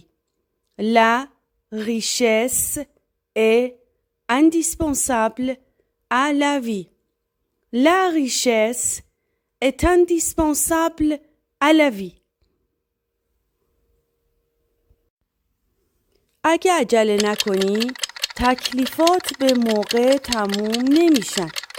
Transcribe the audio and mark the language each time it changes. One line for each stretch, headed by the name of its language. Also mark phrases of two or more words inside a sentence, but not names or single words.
French: La richesse est indispensable à la vie. La richesse est indispensable à la vie.
Persian: اگه عجله نکنی تکلیفات به موقع تموم نمیشن.